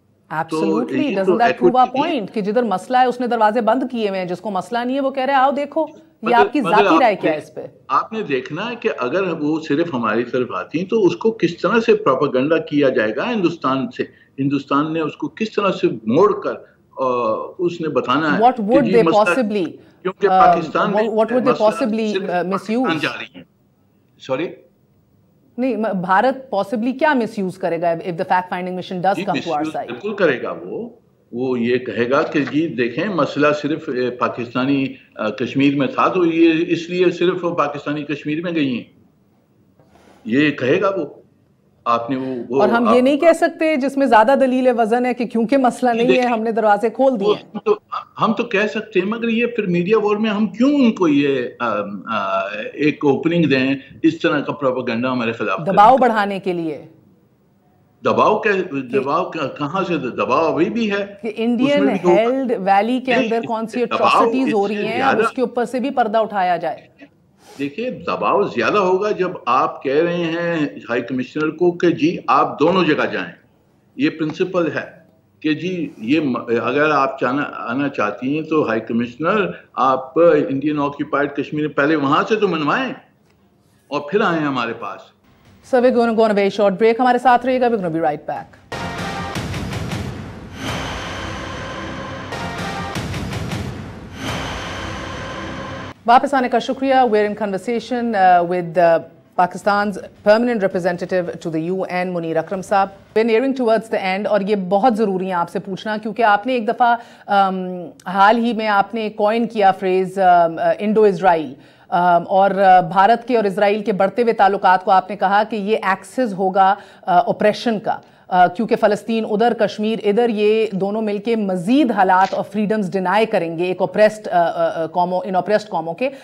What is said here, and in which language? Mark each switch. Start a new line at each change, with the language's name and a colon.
English: Absolutely, doesn't that prove our point
Urdu: کہ جدھر مسئلہ ہے اس نے دروازے بند کیے ہوئے ہیں، جس کو مسئلہ نہیں ہے وہ کہہ رہے آؤ دیکھو. یہ آپ کی ذاتی رائے کیا ہے اس پہ؟ آپ نے دیکھنا ہے کہ اگر وہ صرف ہماری طرف آتی ہیں تو اس کو کس طرح سے پروپیگنڈا کیا جائے گا ہندوستان سے. ہندوستان نے اس کو کس طرح سے موڑ کر اس نے بتانا ہے
English: What would they possibly
Urdu: کیونکہ پاکستان میں
English: what would they possibly misuse؟
Urdu: جا رہی ہیں. سوری نہیں، بھارت پاسبلی کیا مس یوز کرے گا
English: if the fact finding mission does come to our side؟
Urdu: بالکل کرے گا. وہ یہ کہے گا کہ جی دیکھیں مسئلہ صرف پاکستانی کشمیر میں تھا، تو یہ اس لیے صرف پاکستانی کشمیر میں گئی ہیں، یہ کہے گا وہ. آپ نے وہ اور ہم یہ نہیں کہہ سکتے جس میں زیادہ دلیل وزن ہے کہ کیونکہ مسئلہ نہیں ہے ہم نے دروازے کھول دیے. ہم تو کہہ سکتے ہیں، مگر یہ پھر میڈیا وار میں ہم کیوں ان کو یہ ایک اوپننگ دیں اس طرح کا پروپیگنڈا ہمارے خلاف؟ دباؤ بڑھانے کے لیے. دباؤ کہاں سے؟ دباؤ ابھی بھی ہے کہ انڈین ہیلڈ ویلی کے اندر کون سی اٹراسٹیز ہو رہی ہیں، اب اس کے اوپر سے بھی پردہ اٹھایا جائے. دیکھیے دباؤ زیادہ ہوگا جب آپ کہہ رہے ہیں ہائی کمشنر کو کہ جی آپ دونوں جگہ جائیں. یہ پرنسپل ہے کہ جی یہ اگر آپ آنا چاہتی ہیں تو ہائی کمشنر آپ انڈین آکیوپائڈ کشمیر پہلے وہاں سے تو منوائیں اور پھر آئیں ہمارے پاس.
English: So we're going to go on a very short break.
Urdu: ہمارے ساتھ رہیے گا.
English: We're going to be right back.
Urdu: واپس آنے کا شکریہ.
English: We're in conversation with Pakistan's permanent representative to the UN, Munir Akram صاحب. We're nearing towards the end
Urdu: اور یہ بہت ضروری ہے آپ سے پوچھنا کیونکہ آپ نے ایک دفعہ حال ہی میں آپ نے کوائن کیا فریز انڈو اسرائیل اور بھارت کے اور اسرائیل کے بڑھتے ہوئے تعلقات کو آپ نے کہا کہ یہ ایکسس ہوگا اوپریشن کا، کیونکہ فلسطین ادھر، کشمیر ادھر، یہ دونوں مل کے مزید حالات اور فریڈمز ڈینائی کریں گے ایک اوپریسڈ قوموں، ان اوپریسڈ قوموں کے.